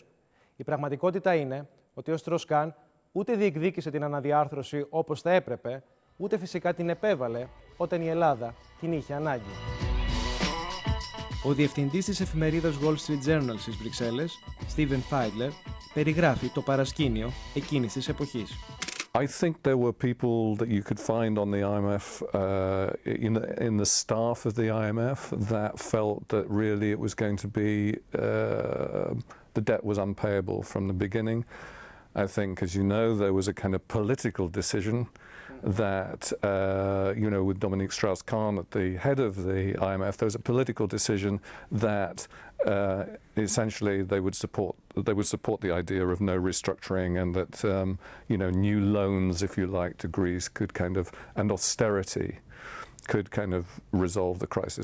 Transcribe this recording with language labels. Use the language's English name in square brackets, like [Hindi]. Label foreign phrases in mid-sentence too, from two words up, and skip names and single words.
[Greek] Η πραγματικότητα είναι ότι ο Στροσκάν ούτε διεκδίκησε την αναδιάρθρωση όπως θα έπρεπε, ούτε φυσικά την επέβαλε όταν η Ελλάδα την είχε ανάγκη. Ο διευθυντής της εφημερίδας Wall Street Journal στις Βρυξέλλες, Steven Fiedler, περιγράφει το παρασκήνιο εκείνης της εποχής. [English] I think there were people that you could find on the IMF, in the staff of the IMF, that felt that really it was going to be, the debt was unpayable from the beginning. I think, as you know, there was a kind of political decision that, you know, with Dominique Strauss-Kahn at the head of the IMF, there was a political decision that essentially they would support the idea of no restructuring, and that, you know, new loans, if you like, to Greece could kind of, and austerity could kind of resolve the crisis.